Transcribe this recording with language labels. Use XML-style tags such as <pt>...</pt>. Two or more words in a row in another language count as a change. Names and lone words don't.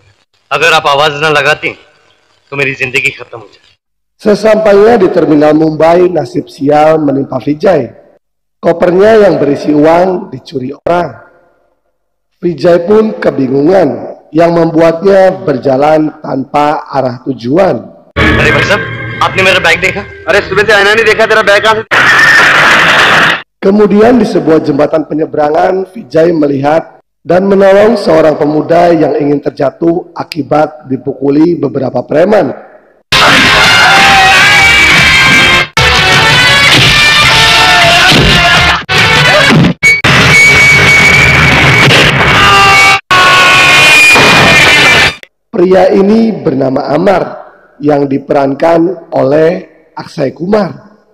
<hi>अगर आप आवाज न लगाती तो मेरी जिंदगी खत्म हो जाती।</hi> <id>Sesampainya di terminal Mumbai, nasib sial menimpa Vijay. Kopernya yang berisi uang dicuri orang. Vijay pun kebingungan, yang membuatnya berjalan tanpa arah tujuan.</id> <hi>अरे भाई साहब, आपने मेरा बैग देखा? अरे सुबह से आना नहीं देखा तेरा बैग कहाँ से?</hi> <id>Kemudian di sebuah jembatan penyeberangan, Vijay melihat dan menolong seorang pemuda yang ingin terjatuh akibat dipukuli beberapa preman. Pria ini bernama Amar yang diperankan oleh Akshay Kumar.</id>